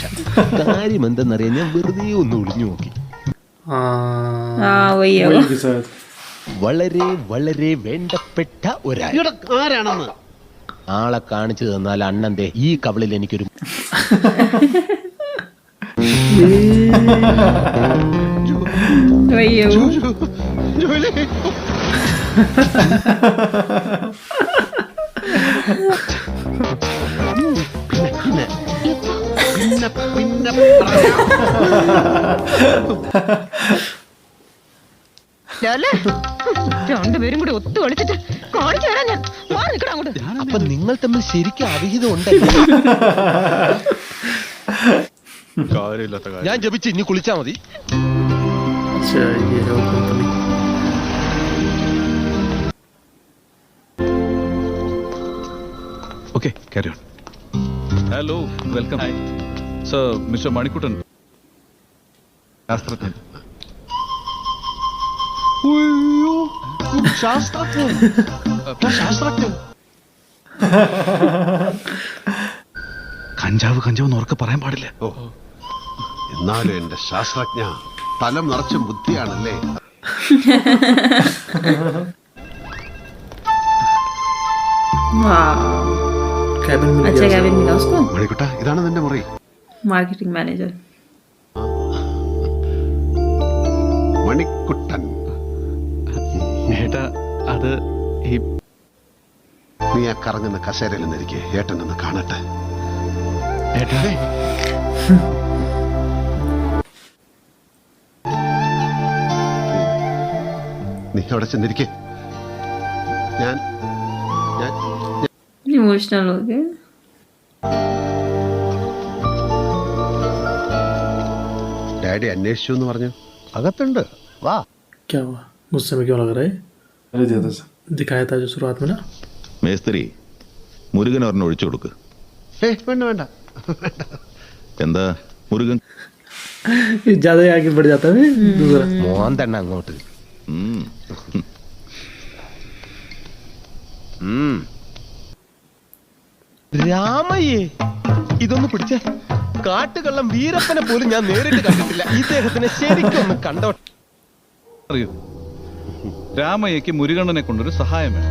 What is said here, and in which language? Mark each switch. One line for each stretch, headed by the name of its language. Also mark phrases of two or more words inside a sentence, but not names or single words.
Malayalam: കാര്യം എന്തെന്നറിയാൻ ഞാൻ വെറുതെ ഒന്ന് ഒളിഞ്ഞു നോക്കി.
Hindi: हाँ वही है वो। वही के साथ
Malayalam: വളരെ വളരെ വേണ്ടപ്പെട്ട ഒരാൾ. ഇവിടെ ആരാണെന്ന് ആളെ കാണിച്ചു തന്നാൽ അണ്ണന്റെ ഈ കവളിൽ എനിക്കൊരു
Hindi: वही है वो।
Malayalam: ജോലി. പിന്നെ പറയാം. അല്ലേ? രണ്ടുപേരും കൂടി ഒത്തു കളിച്ചിട്ട് കാണിച്ചു തരാൻ ഞാൻ. മാറി നിൽക്കണം അങ്ങോട്ട്. അപ്പൊ നിങ്ങൾ തമ്മിൽ ശരിക്കും അവിഹിതം ഉണ്ടല്ലോ. ഞാൻ ജപിച്ച് ഇനി കുളിച്ചാ മതി.
Hindi: अच्छा ये है वो कंपनी।
English: Okay, carry on. Hello, welcome. Hi. Sir, Mr. Manikutan.
Malayalam: ശാസ്ത്രജ്ഞൻ. ശാസ്ത്രജ്ഞൻ ശാസ്ത്രജ്ഞൻ കഞ്ചാവ് കഞ്ചാവ് ഉറക്കെ പറയാൻ പാടില്ല. എന്നാലും എന്റെ ശാസ്ത്രജ്ഞ തലം നിറച്ചും ബുദ്ധിയാണല്ലേ.
Hindi: कैबिन मिल अच्छा गया कैबिन मिला उसको.
Malayalam: മണിക്കുട്ട ഇതാണ് നിന്റെ മുറി.
English: marketing manager.
Malayalam: മണിക്കുട്ടൻ ഏട്ടാ അത് ഈ നീ ആ കറങ്ങുന്ന കസേരയിൽ നിന്നിരിക്കെ ഏട്ടനൊന്ന് കാണട്ടെ. ഏട്ടാ നീ അവിടെ ചെന്നിരിക്കെ. ഞാൻ ഞാൻ
Hindi: इमोशनल हो गए.
Malayalam: ഡാഡി അന്വേഷിച്ചു എന്ന് പറഞ്ഞു. അകത്തുണ്ട്, വാ.
Hindi: क्या हुआ? गुस्से में क्यों लग रहा है? अरे ज्यादा से दिखाया था जो शुरुआत में ना.
Malayalam: മേസ്ത്രി മുരുകൻ ഒരെണ്ണം ഒഴിച്ചു കൊടുക്ക്. വേണ്ട വേണ്ട. എന്താ മുരുകൻ?
Hindi: ज्यादा ही आगे बढ़ जाता है दूसरा.
Malayalam: മോൻ തന്നെ അങ്ങോട്ട്. ഉം. രാമയ്യേ ഇതൊന്ന് പിടിച്ചേ. കാട്ടുകള്ളം വീരപ്പനെ പോലും ഞാൻ നേരിട്ട് കണ്ടിട്ടില്ല. ഇദ്ദേഹത്തിനെ ശരിക്കും ഒന്ന് കണ്ടോ. അറിയൂ, രാമയ്യക്ക് മുരുകണ്ണനെ കൊണ്ടൊരു സഹായം വേണം.